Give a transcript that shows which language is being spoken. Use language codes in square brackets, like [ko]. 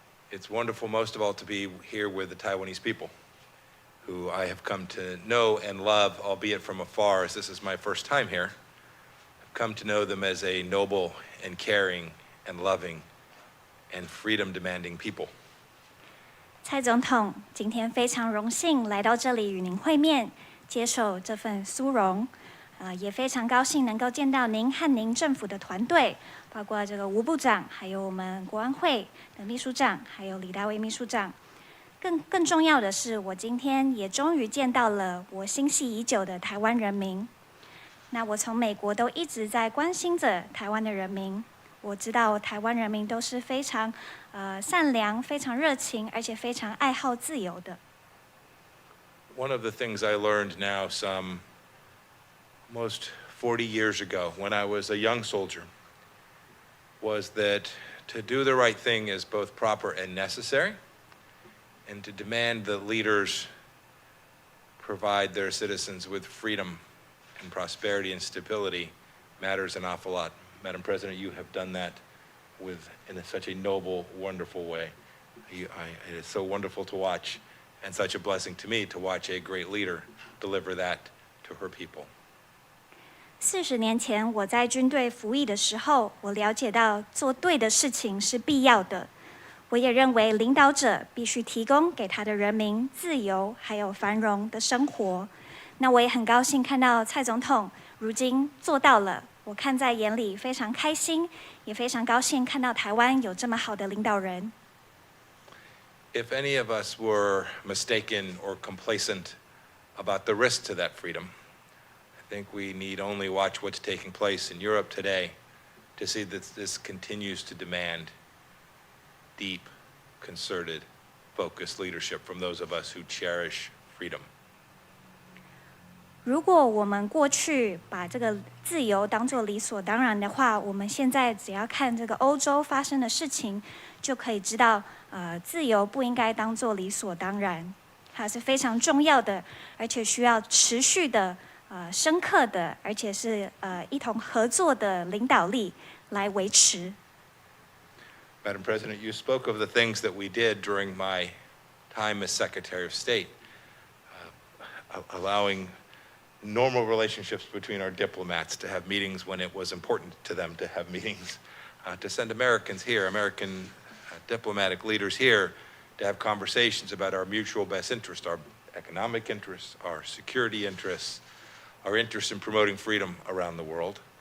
[en] It's wonderful, most of all, to be here with the Taiwanese people, who I have come to know and love, albeit from afar, as this is my first time here. I've come to know them as a noble and caring and loving and freedom-demanding people. [zh] 蔡总统今天非常荣幸来到这里与您会面，接受这份殊荣，也非常高兴能够见到您和您政府的团队，包括这个吴部长，还有我们国安会的秘书长，还有李大卫秘书长。更重要的是，我今天也终于见到了我心系已久的台湾人民。那我从美国都一直在关心着台湾的人民。我知道台湾人民都是非常善良、非常热情，而且非常爱好自由的。 [en] One of the things I learned now some almost 40 years ago when I was a young soldier was that to do the right thing is both proper and necessary, and to demand that leaders provide their citizens with freedom and prosperity and stability matters an awful lot. Madam President, you have done that in such a noble, wonderful way. It is so wonderful to watch, and such a blessing to me to watch a great leader deliver that to her people. [zh] 40年前，我在军队服役的时候，我了解到做对的事情是必要的。我也认为领导者必须提供给他的人民自由还有繁荣的生活。那我也很高兴看到蔡总统如今做到了。我看在眼里，非常开心，也非常高兴看到台湾有这么好的领导人。 [en] If any of us were mistaken or complacent about the risk to that freedom, I think we need only watch what's taking place in Europe today to see that this continues to demand deep, concerted, focused leadership from those of us who cherish freedom. [zh] 如果我们过去把这个自由当作理所当然的话，我们现在只要看这个欧洲发生的事情，就可以知道，自由不应该当作理所当然，它是非常重要的，而且需要持续的、深刻的，而且是一同合作的领导力来维持。 [en] Madam President, you spoke of the things that we did during my time as Secretary of State, allowing normal relationships between our diplomats to have meetings when it was important to them to have meetings, to send Americans here, American diplomatic leaders here, to have conversations about our mutual best interests, our economic interests, our security interests, our interest in promoting freedom around the world.